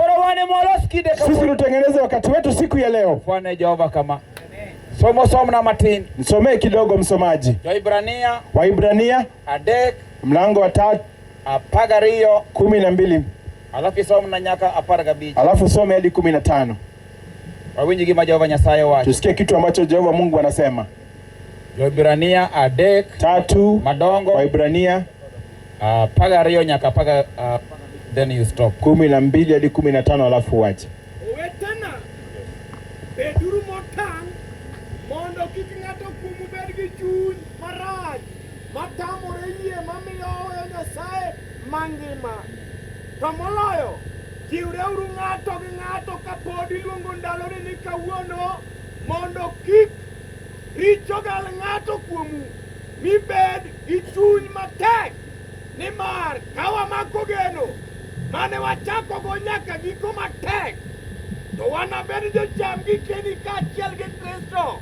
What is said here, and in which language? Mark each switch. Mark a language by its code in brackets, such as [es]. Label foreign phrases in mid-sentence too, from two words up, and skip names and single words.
[sw] Sisi tutengeneze wakati wetu siku ya leo. Bwana Jehova kama somo na matini. Msomee kidogo msomaji. Waibrania [luo] adek [sw] mlango wa 3 [luo] apagariyo 12. Alafu somo na nyaka apargabichi. [sw] Alafu some hadi 15. [luo] Wawinji gima Jehova Nyasaye wacho. [sw] Tusikie kitu ambacho Jehova Mungu anasema. [luo] Waibrania adek 3 madongo. Waibrania apagariyo nyaka apaga [en] then you stop. [sw] 12 hadi 15 alafu uache. [luo] Beduru motan mondo kik ng'ato kumu bed gi chuny mangima. To moloyo, jiwreuru ng'ato gi ng'ato kapod iluongo ndaloni ni kawuono, mondo kik richo gal ng'ato kuomu, mibed gi chuny matek, nimar ka wamako geno mane wachakogo nyaka giko matek, to wanabed jocham gikeni kaachiel gi Kristo.